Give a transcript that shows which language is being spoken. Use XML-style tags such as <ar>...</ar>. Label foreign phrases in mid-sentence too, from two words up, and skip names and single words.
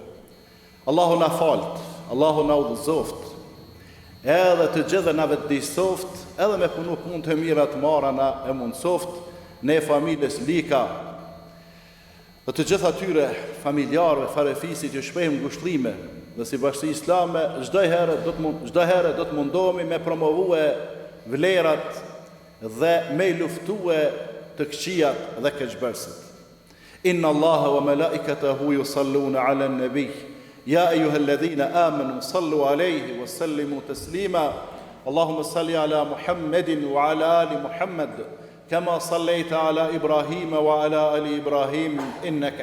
<sq>Allahu na falt, Allahu na udhëzoft, edhe të gjithë na vetëdijsoft, edhe me punu punë të mira të marra na e mundsoft, ne familjes lika, dhe të gjithë atyre familjarëve, farefisit që shprehim ngushëllime, dhe si Bashkia Islame, çdo herë do të mundohemi me promovue vlerat dhe me luftue të këqijat dhe keqbërësit.</sq> <ar>إن الله وملائكته يصلون على النبي يا أيها الذين آمنوا صلوا عليه وسلموا تسليما اللهم صل على محمد وعلى آل محمد كما صليت على إبراهيم وعلى آل إبراهيم إنك</ar>